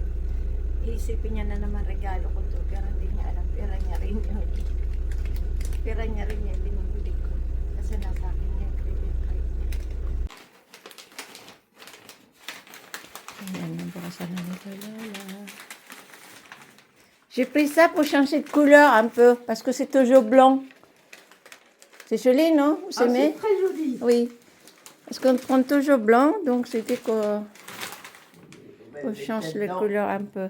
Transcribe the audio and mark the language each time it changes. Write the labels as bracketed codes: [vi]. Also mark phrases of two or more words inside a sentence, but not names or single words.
[tl] Iisipin niya na naman regalo ko to, pero hindi niya alam. Pera niya rin yun. Pera niya rin yun, binibili ko. Kasi nasa akin niya, [en] credit card [tl] niya. Ayan, nabakasan na nito, Lola. [fr] J'ai pris ça pour changer de couleur un peu, parce que c'est toujours blanc. C'est joli, non? Vous aimez? C'est très joli. Oui. Parce qu'on prend toujours blanc, donc c'était qu'on change les couleurs un peu.